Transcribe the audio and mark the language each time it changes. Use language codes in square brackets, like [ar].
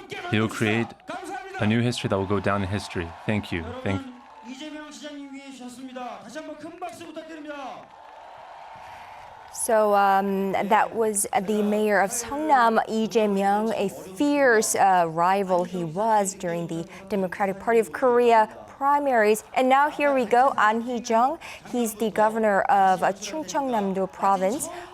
[en] He will create a new history that will go down in history. Thank you. [ko] 이재명 시장님 위해 주셨습니다. 다시 한번 큰 박수 부탁드립니다. [en] So that was the mayor of Seongnam, Lee Jae-myung, a fierce rival he was during the Democratic Party of Korea primaries. And now here we go, An Hee-jung. He's the governor of Chungcheongnam-do province.